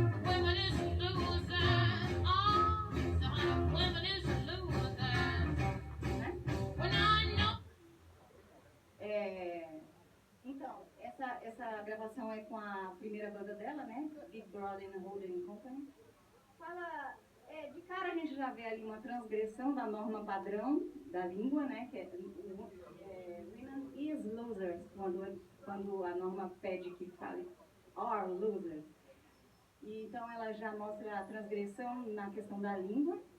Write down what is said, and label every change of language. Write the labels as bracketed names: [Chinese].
[English] Women is losers. Oh, son, women is losers. When I know. [Portuguese] Então, essa gravação é com a primeira banda dela, né? Big Brother and Holding Company. Fala, de cara a gente já vê ali uma transgressão da norma padrão da língua, né? Que [English] women is losers, [Portuguese] quando a norma pede que fale [English] are losers. [Portuguese] E, então ela já mostra a transgressão na questão da língua.